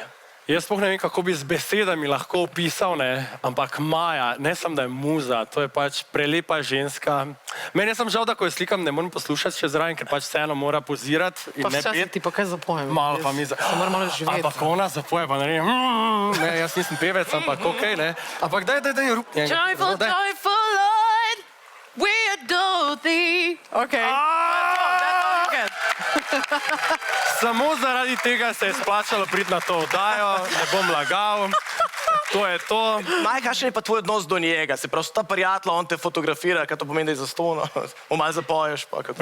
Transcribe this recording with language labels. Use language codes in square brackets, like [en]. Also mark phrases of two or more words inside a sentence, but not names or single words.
[sl] Jaz sploh ne vem, kako bi z besedami lahko opisal, ampak Maja, ne samo da je muza, to je pač prelepa ženska. Meni je samo žal, da ko jo slikam, ne morem poslušati še zraven, ker pač vseeno mora pozirati in ne peti. Ti pa kaj zapojem? Malo pa mi malo živeti. Ampak ona zapoje, pa ne vem, ne, jaz nisem pevec, ampak okej, ne. Ampak daj, [en] Joyful, joyful Lord, we adore thee. [sl] Okej. Samo zaradi tega se je splačalo priti na to oddajo, ne bom lagal. To je to. Maj, kakšen je pa tvoj odnos do njega? Se pravi, ta prijatelj, on te fotografira, kaj to pomeni, da je zastonj, malo zapoješ pa kako?